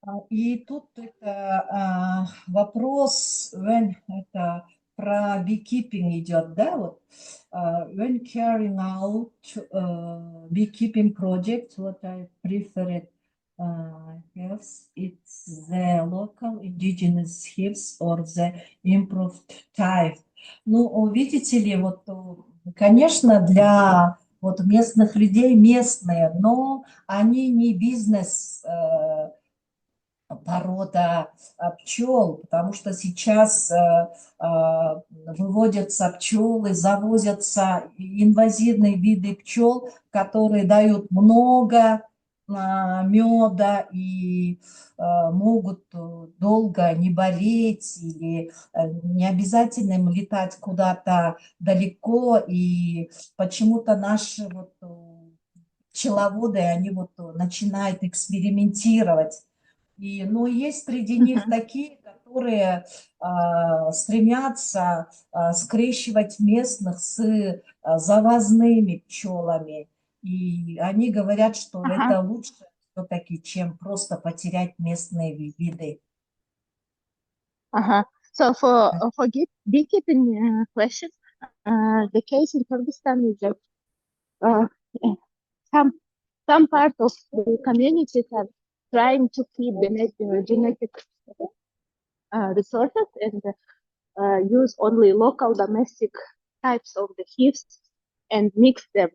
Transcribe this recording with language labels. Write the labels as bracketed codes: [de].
[ru] И тут это вопрос, [en] when [ru] это про [en] beekeeping [ru] идет, да, вот, [en] when carrying out beekeeping project, what I prefer hives, it's the local indigenous hives or the improved type. [ru] Ну, видите ли, вот, конечно, для вот местных людей местные, но они не бизнес порода пчел, потому что сейчас выводятся пчелы, завозятся инвазивные виды пчел, которые дают много меда и могут долго не болеть или не обязательно им летать куда-то далеко. И почему-то наши вот пчеловоды, они вот начинают экспериментировать. Но есть среди них такие, которые стремятся скрещивать местных с завозными пчелами. И они говорят, что это лучше все-таки, чем просто потерять местные виды. [en] So for beekeeping question, the case in Kyrgyzstan is that some part of the community are trying to keep the genetic resources and use only local domestic types of the hives and mix them.